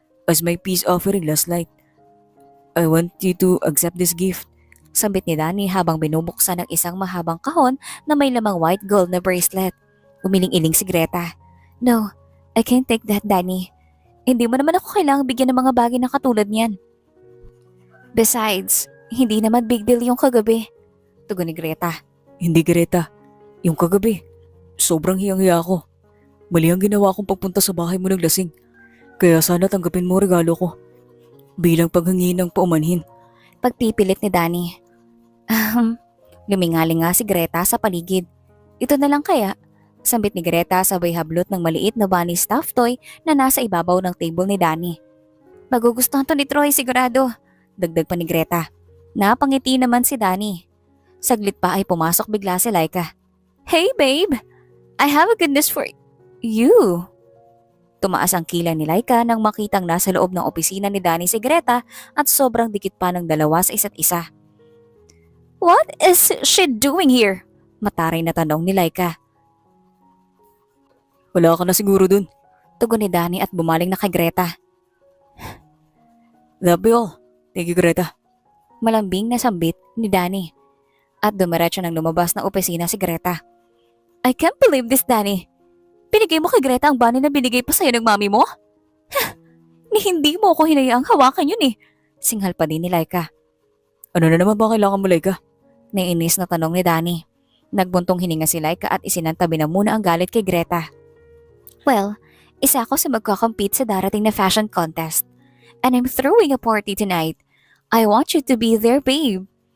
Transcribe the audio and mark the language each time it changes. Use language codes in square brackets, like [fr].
[en] As my peace offering last night. I want you to accept this gift. [tl] Sambit ni Danny habang binubuksan ng isang mahabang kahon na may lamang white gold na bracelet. Umiling-iling si Greta. [en] No, I can't take that, Danny. [tl] Hindi mo naman ako kailangang bigyan ng mga bagay na katulad niyan. Besides, hindi naman big deal yung kagabi. Tugon ni Greta. Hindi Greta, yung kagabi. Sobrang hiyang-hiya ako. Mali ang ginawa kong pagpunta sa bahay mo ng lasing. Kaya sana tanggapin mo regalo ko. Bilang paghingi ng paumanhin. Pagpipilit ni Danny. Lumingaling nga si Greta sa paligid. Ito na lang kaya? Sambit ni Greta sabay hablot ng maliit na bunny stuffed toy na nasa ibabaw ng table ni Danny. Magugustuhan to ni Troy sigurado. Dagdag pa ni Greta. Napangiti naman si Danny. Saglit pa ay pumasok bigla si Laika. [en] Hey babe, I have a good news for you. [tl] Tumaas ang kilay ni Laika nang makitang nasa loob ng opisina ni Danny si Greta at sobrang dikit pa ng dalawa sa isa't isa. [en] What is she doing here? [tl] Mataray na tanong ni Laika. Wala ka na siguro dun. Tugon ni Danny at bumaling na kay Greta. [en] That'll be all. Thank you Greta. [tl] Malambing na sambit ni Danny. At dumiretso nang lumabas ng opisina si Greta. [en] I can't believe this, Danny. [tl] Binigay mo kay Greta ang bunny na binigay pa sa'yo ng mami mo? Ni hindi mo ako hinayaang hawakan yun eh. Singhal pa din ni Laika. Ano na naman ba kailangan mo Laika? Naiinis na tanong ni Danny. Nagbuntong hininga si Laika at isinantabi na muna ang galit kay Greta. Well, isa ako sa magkakompete sa darating na fashion contest. [en] And I'm throwing a party tonight. I want you to be there, babe.